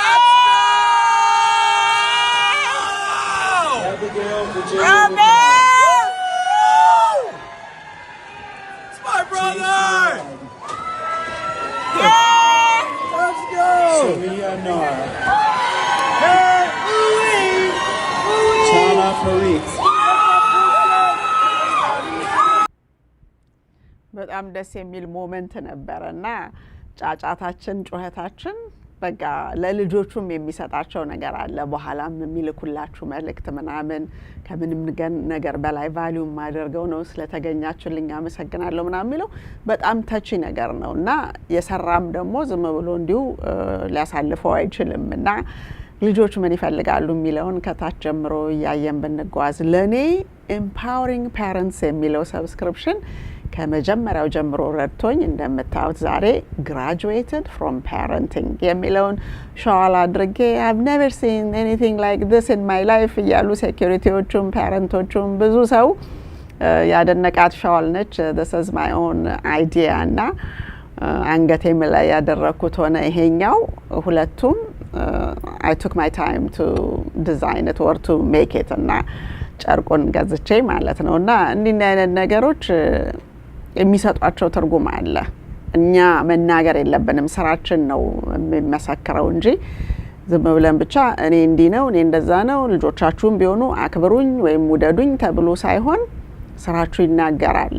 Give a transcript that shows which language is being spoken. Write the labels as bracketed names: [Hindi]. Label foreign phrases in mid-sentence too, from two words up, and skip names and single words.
[English] Abigail Virginia. It's my brother! Let's go! Samia Nara. Chana Farid. [Amharic] በጣም ደስ የሚል ሞመንት ነበረና ጫጫታችን ጩኸታችን በቃ ለልጆቹም የሚሰጣቸው ነገር አለ። በኋላም የሚልኩላችሁ መልእክት ምናምን ከምንም ነገር በላይ ቫልዩ ማደርገው ነው ስለተገኛችሁልኝ አመሰግናለሁ ምናምን የሚለው በጣም ተቺ ነገር ነውና የሰራም ደግሞ ዝም ብሎ እንዲሁ ሊያሳልፈው አይችልም እና ልጆች ምን ይፈልጋሉ የሚለውን ከታች ጀምሮ እያየን ብንጓዝ ለኔ [English] empowering parents [Amharic] የሚለው ሰብስክሪፕሽን ከመጀመሪያው ጀምሮ ረድቶኝ እንደምታዩት ዛሬ [English] graduated from parenting [Amharic] የሚለውን ሻል አድርጌ [English] I've never seen anything like this in my life [Amharic] እያሉ ሴኩሪቲዎቹም ፓረንቶቹም ብዙ ሰው ያደነቃት ሻል ነች። [English] this is my own idea [Amharic] እና አንገቴም ላይ ያደረኩት ሆነ ይሄኛው ሁለቱም [English] I took my time to design it or to make it [Amharic] እና ጨርቁን ገዝቼ ማለት ነውና እንዲህ አይነት ነገሮች የሚሰጧቸው ትርጉም አለ። እኛ መናገር የለብንም ስራችን ነው የሚመሰክረው እንጂ ዝም ብለን ብቻ እኔ እንዲህ ነው እኔ እንደዛ ነው ልጆቻችሁም ቢሆኑ አክብሩኝ ወይም ውደዱኝ ተብሎ ሳይሆን ስራችሁ ይናገራል።